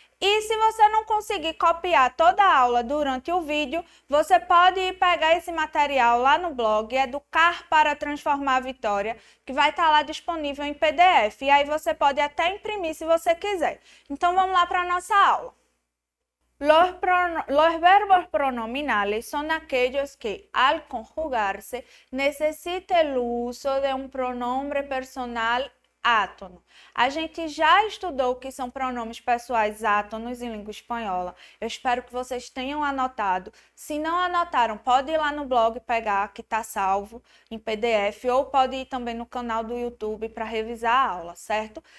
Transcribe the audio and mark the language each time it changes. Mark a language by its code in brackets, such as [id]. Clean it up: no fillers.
[pt] E se você não conseguir copiar toda a aula durante o vídeo, você pode ir pegar esse material lá no blog Educar para Transformar a Vitória, que vai estar lá disponível em PDF. E aí você pode até imprimir se você quiser. Então vamos lá para a nossa aula. [es] Los verbos pronominales son aquellos que, al conjugarse, necesita el uso de un pronombre personal átono. [pt] A gente já estudou o que são pronomes pessoais átonos em língua espanhola. Eu espero que vocês tenham anotado. Se não anotaram, pode ir lá no blog pegar, que está salvo em PDF, ou pode ir também no canal do YouTube para revisar a aula, certo?